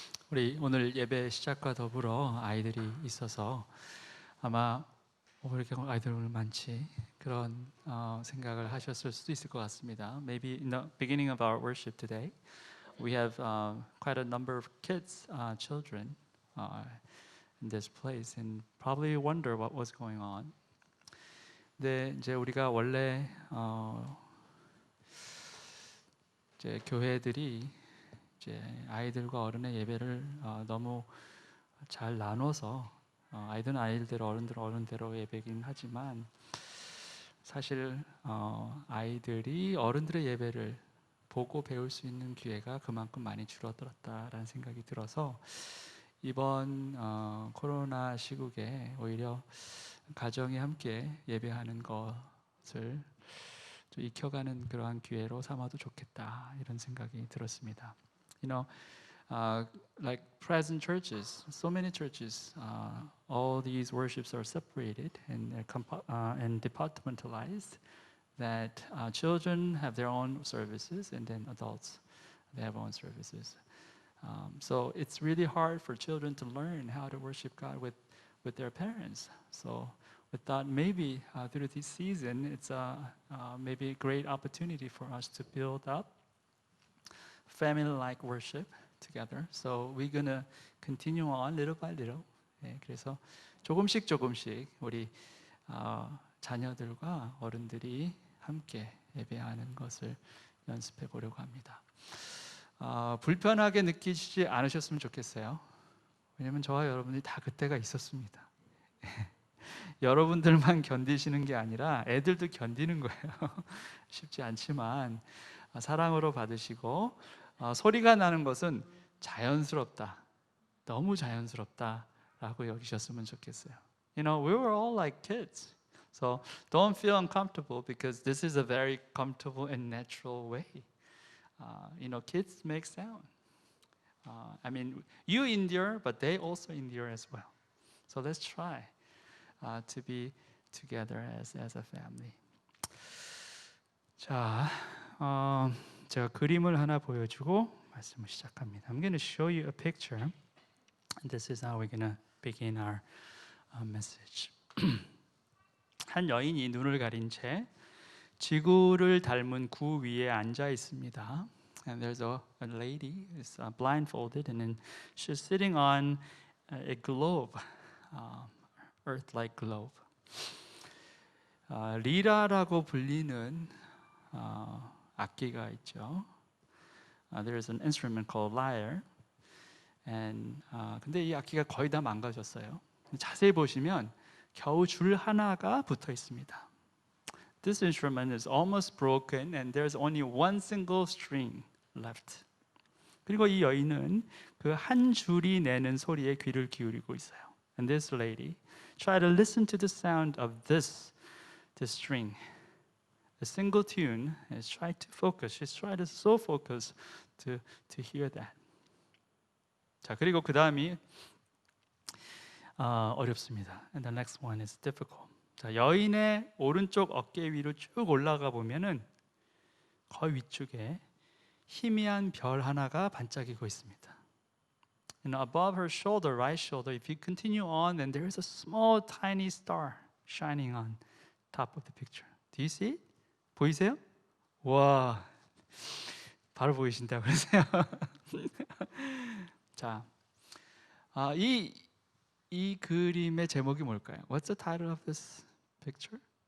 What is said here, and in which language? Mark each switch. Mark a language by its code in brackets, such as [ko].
[ko] 우리 오늘 예배 시작과 더불어 아이들이 있어서 아마 왜 이렇게 아이들 오늘 많지? 그런 생각을 하셨을 수도 있을 것 같습니다. [en] Maybe in the beginning of our worship today, we have quite a number of kids, children in this place, and probably wonder what was going on. [ko] 근데 이제 우리가 원래 이제 교회들이 이제 아이들과 어른의 예배를 너무 잘 나눠서 아이들은 아이들대로 어른들은 어른대로 예배긴 하지만 사실 아이들이 어른들의 예배를 보고 배울 수 있는 기회가 그만큼 많이 줄어들었다라는 생각이 들어서 이번 코로나 시국에 오히려 가정이 함께 예배하는 것을 좀 익혀가는 그러한 기회로 삼아도 좋겠다 이런 생각이 들었습니다. [en] You know, like present churches, so many churches, all these worships are separated and departmentalized. That children have their own services, and then adults they have own services. So it's really hard for children to learn how to worship God with their parents. So we thought maybe through this season, it's maybe a great opportunity for us to build up family-like worship together. So we're gonna continue on little by little. [ko] 네, 그래서 조금씩 우리 자녀들과 어른들이 함께 예배하는 것을 연습해 보려고 합니다. 불편하게 느끼지 않으셨으면 좋겠어요. 왜냐하면 저와 여러분들이 다 그때가 있었습니다. 여러분들만 견디시는 게 아니라 애들도 견디는 거예요. 쉽지 않지만 사랑으로 받으시고 소리가 나는 것은 자연스럽다, 너무 자연스럽다라고 여기셨으면 좋겠어요. [en] You know, we were all like kids. So don't feel uncomfortable because this is a very comfortable and natural way. You know, kids make sound. I mean, you endure, but they also endure as well. So let's try to be together as a family. [ko] 자, 제가 그림을 하나 보여주고 말씀을 시작합니다. [en] I'm going to show you a picture. This is how we're going to begin our message. [ko] 한 여인이 눈을 가린 채 지구를 닮은 구 위에 앉아 있습니다. [en] And there's a lady who's blindfolded, and then she's sitting on a globe, Earth-like globe. [ko] 리라라고 불리는 악기가 있죠. [en] There's an instrument called lyre. [ko] And 근데 이 악기가 거의 다 망가졌어요. 자세히 보시면 겨우 줄 하나가 붙어 있습니다. [en] This instrument is almost broken and there's only one single string left. [ko] 그리고 이 여인은 그 한 줄이 내는 소리에 귀를 기울이고 있어요. [en] And this lady try to listen to the sound of this string. A single tune is try to focus. She's trying to so focus to hear that. [ko] 자, 그리고 그 다음이 어렵습니다. [en] And the next one is difficult. [ko] 자, 여인의 오른쪽 어깨 위로 쭉 올라가 보면은 거의 위쪽에 희미한 별 하나가 반짝이고 있습니다. [en] And above her shoulder, right shoulder, if you continue on, then there is a small, tiny star shining on top of the picture. Do you see it? [ko] 보이세요? 와, 바로 보이신다 그러세요. 자, 이 그림의 제목이 뭘까요? [en] What's the title of this picture?